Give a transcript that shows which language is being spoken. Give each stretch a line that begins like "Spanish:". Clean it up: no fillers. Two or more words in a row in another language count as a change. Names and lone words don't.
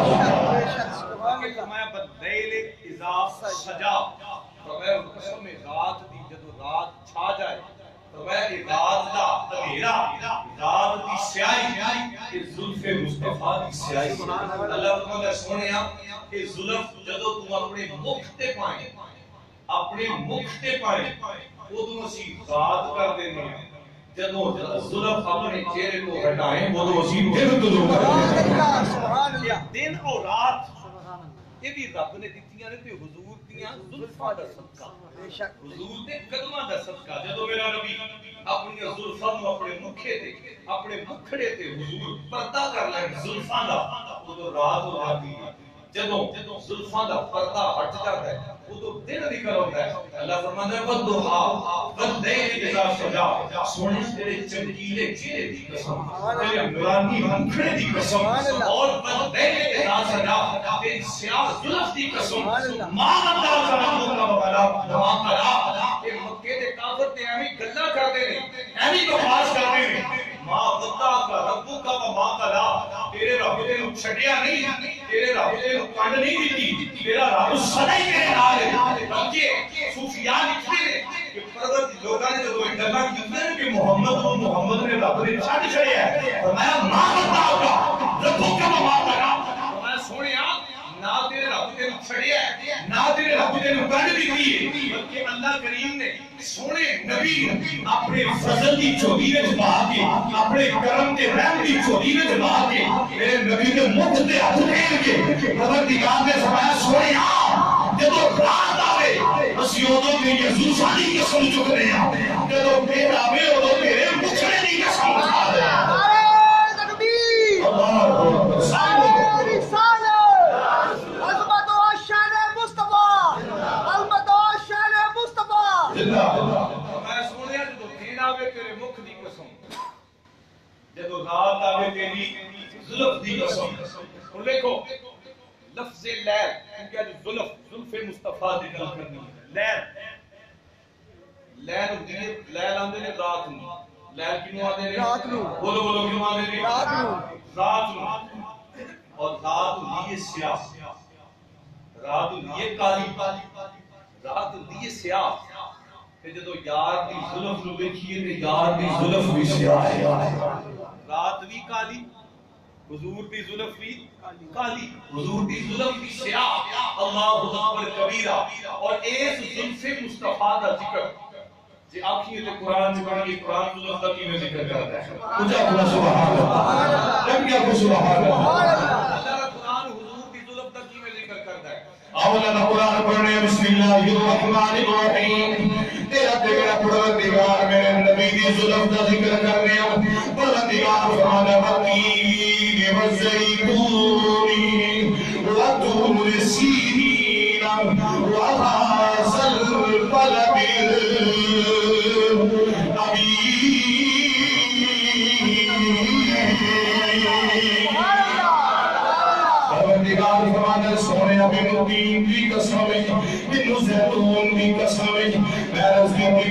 Punjabi: اجالا فرمایا
Arabic: باللیل اذا سجا
Punjabi: فرمایا قسم رات دی جدوں رات چھا جائے فرمایا کہ رات دا اندھیرا رات دی سیاہی کہ زلف مصطفیٰ دی سیاہی اللہ تعالی سونیا کہ زلف جدوں تو اپنے مکھ تے پائیں اپنے مکھ تے پائیں ادوں اسی ذات کر دینے جدوں زلف اپنے چہرے کو ہٹائیں ادوں اسی دل تو
Arabic: سبحان اللہ
Punjabi: دن اور رات یہ بھی رب نے دتیاں نے تے حضور دیاں زلفاں دا صدقہ
Urdu: بے شک
Punjabi: حضور دے قدماں دا صدقہ جدوں میرا نبی اپنی زلفاں نوں اپنے مکھے تے اپنے مکھڑے تے حضور پردہ کر لین زلفاں دا ادوں رات ہو جاتی ہے جدوں زلفاں دا پردہ ہٹ جاتا ہے ادوں دن نکل آتا ہے اللہ فرماتا ہے
Arabic: والضحیٰ واللیل اذا سجا
Punjabi: سونے تیرے چمکیلے چہرے دی قسم تیرے نورانی مکھڑے دی قسم اور
Arabic: واللیل اذا سجا
Punjabi: تیری سیاہ زلف دی قسم
Arabic: ماں بندہ ربک وبلا
Punjabi: دعا کرا کہ مکے دے کافر تے ایویں گلاں کردے نے ایویں بکواس کردے نے
Arabic: ماں بندہ کا ربک وما قلا
Punjabi: تیرے رب نے چھڈیا نہیں تیرے رب نے کنڈ نہیں دتی تیرا رب سدا ہی تیرے نال ہے بلکہ صوفیاء لکھتے ہیں کہ پرورت لوگاں نے جو گلاں کیتیاں کہ محمد نے رب نے چھڈ چھڑیا ہے فرمایا
Arabic: ماں بندہ کا ربک وما قلا
Punjabi: فرمایا سونیا نہ تیرے رب نے چھڑیا ہے نہ تیرے رب نے کنڈ دتی ہے بلکہ اللہ کریم نے سونے نبی اپنے فضل دی چولی وچ پا کے اپنے کرم تے رحم دی چولی وچ پا کے میرے نبی دے منہ تے ہاتھ پھیر کے پروردگار نے فرمایا سونیا جدوں رات آوے اسی اودوں میری زلفاں دی قسم چکنے ہیں جدوں پھر آوے اودوں تیرے مکھڑے دی قسم کھا دے
Urdu: نعرہ تکبیر
Arabic: اللہ اکبر
Punjabi: میں سنیا جدوں دین آوے تیرے مکھ دی قسم جدوں رات آوے تیری زلف دی قسم اور دیکھو لفظ لیل کیونکہ زلف مصطفیٰ دی گل کرنی لیل آندے نے رات نوں لیل کینوں آندے نے رات نوں بولو کینوں آندے نے رات نوں اور رات ہوئی سیاہ رات ہوئی کالی رات ہوئی سیاہ تے جدوں یار دی زلف نوں ویکھیے تے یار دی زلف بھی سیاہ ہے رات بھی کالی حضور دی زلف بھی کالی حضور دی زلف بھی سیاہ
Arabic: اللہ اکبر کبیرہ
Punjabi: اور اس زلف مصطفیٰ دا ذکر جی آنکھیں تے قرآن چ پڑھ کے قرآن زلف دا کیویں ذکر کرتا ہے اونچا بولا
Arabic: سبحان اللہ
Punjabi: جب کیا کو
Arabic: سبحان اللہ
Punjabi: اللہ قرآن حضور دی زلف دا کیویں ذکر کرتا ہے اولا قرآن پڑھنے
Arabic: بسم اللہ الرحمن الرحیم
Punjabi: تیرا پروردگار میرے نبی دی دی ظلم دا ذکر کرنے پروردگار فرماتا
Arabic: والتین والزیتون وطور سینین وهذا البلد
Punjabi: پروردگار فرماتا سونے مینوں تین دی قسم ہے مینوں زیتون دی قسم ہے میں نزدیک دی